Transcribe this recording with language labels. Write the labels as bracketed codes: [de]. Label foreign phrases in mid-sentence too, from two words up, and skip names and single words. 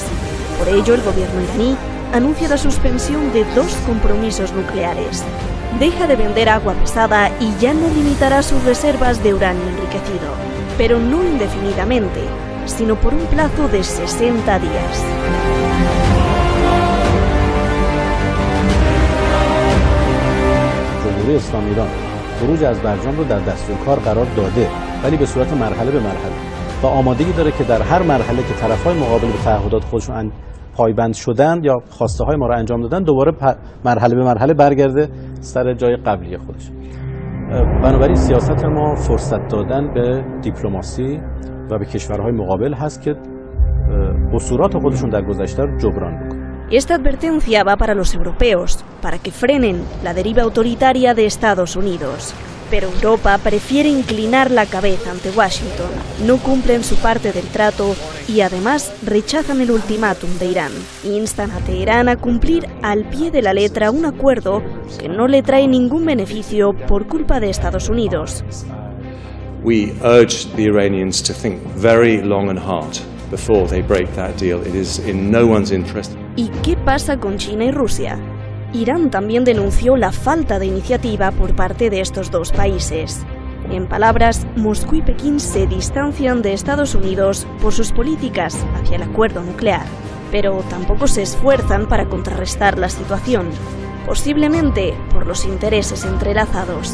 [es] Por ello, el gobierno iraní anuncia la suspensión de 2 compromisos nucleares. Deja de vender agua pesada y ya no limitará sus reservas de uranio enriquecido, pero no indefinidamente, sino por un plazo de 60 días. [fa] جمهوری اسلامی ایران خروج از برجام رو در دستورکار قرار داده ولی به صورت مرحله به مرحله و آمادگی داره که در هر مرحله که طرف‌های مقابل به تعهدات خودشون پایبند شدن یا خواسته های ما را انجام دادن دوباره مرحله به مرحله برگرده سر جای قبلی خودش. بنابراین سیاست ما فرصت دادن به دیپلماسی و به کشورهای مقابل هست که قصورات خودشون در گذشته رو جبران بکنن. [es] Esta advertencia va para los europeos, para que frenen la deriva autoritaria de Estados Unidos. Pero Europa prefiere inclinar la cabeza ante Washington, no cumplen su parte del trato y además rechazan el ultimátum de Irán. Instan a Teherán a cumplir al pie de la letra un acuerdo que no le trae ningún beneficio por culpa de Estados Unidos. [en] We urge the Iranians to think very long and hard before they break that deal. It is in no one's interest. [es] ¿Y qué pasa con China y Rusia? Irán también denunció la falta de iniciativa por parte de estos 2 países. En palabras, Moscú y Pekín se distancian de Estados Unidos por sus políticas hacia el acuerdo nuclear, pero tampoco se esfuerzan para contrarrestar la situación, posiblemente por los intereses entrelazados.